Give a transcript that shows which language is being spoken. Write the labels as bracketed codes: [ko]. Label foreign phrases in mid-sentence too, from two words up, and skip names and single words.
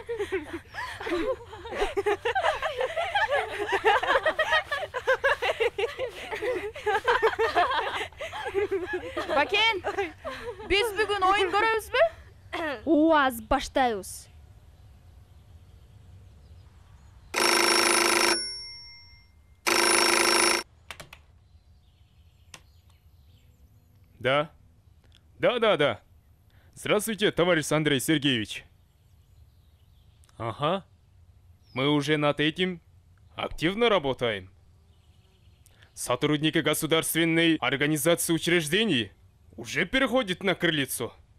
[ky] Бакен, биз бүгүн оюн көрөбүзбү? Ооз баштайбыз. [ru] Да. Да. Здравствуйте, товарищ Андрей Сергеевич. Ага. Мы уже над этим активно работаем. Сотрудники государственной организации учреждений уже переходят на крыльцо.